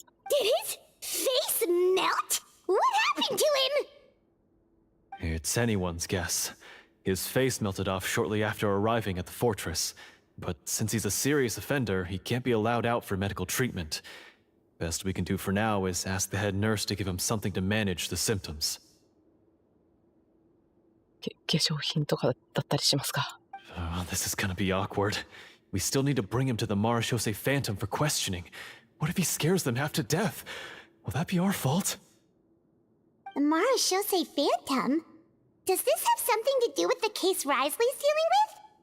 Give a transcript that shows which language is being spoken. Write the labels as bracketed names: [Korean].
[English] Did his face melt? What happened to him? It's anyone's guess. His face melted off shortly after arriving at the fortress. But since he's a serious offender, he can't be allowed out for medical treatment. Best we can do for now is ask the head nurse to give him something to manage the symptoms. [Japanese] 化粧品とかだったりしますか? [English] This is gonna be awkward. We still need to bring him to the Marechaussee Phantom for questioning. What if he scares them half to death? Will that be our fault? The Marashose Phantom? Does this have something to do with the case Risley's dealing with?